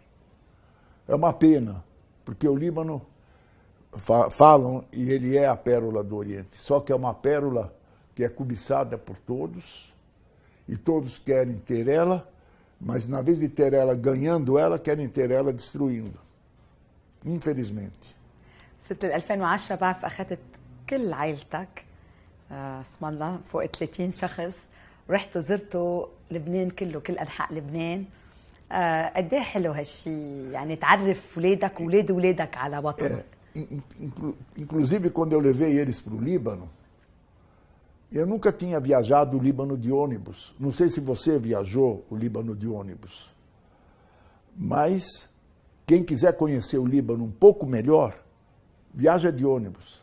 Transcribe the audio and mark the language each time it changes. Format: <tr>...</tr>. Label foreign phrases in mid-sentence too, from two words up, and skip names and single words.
<pt>É uma pena, porque o Líbano, falam, e ele é a pérola do Oriente, só que é uma pérola que é cobiçada por todos, e todos querem ter ela, mas na vez de ter ela ganhando ela, querem ter ela destruindo. infelizmente.</pt> <ar>ست 2010 بعرف اخذت كل عائلتك اسم الله فوق 30 شخص رحتوا زرتوا لبنان كله كل انحاء لبنان قد ايه حلو هالشيء يعني تعرف اولادك واولاد اولادك على وطنك.</ar> <pt>Inclusive quando eu levei eles para o Líbano, eu nunca tinha viajado o Líbano de ônibus. Não sei se você viajou o Líbano de ônibus. Mas quem quiser conhecer o Líbano um pouco melhor, viaja de ônibus.</pt>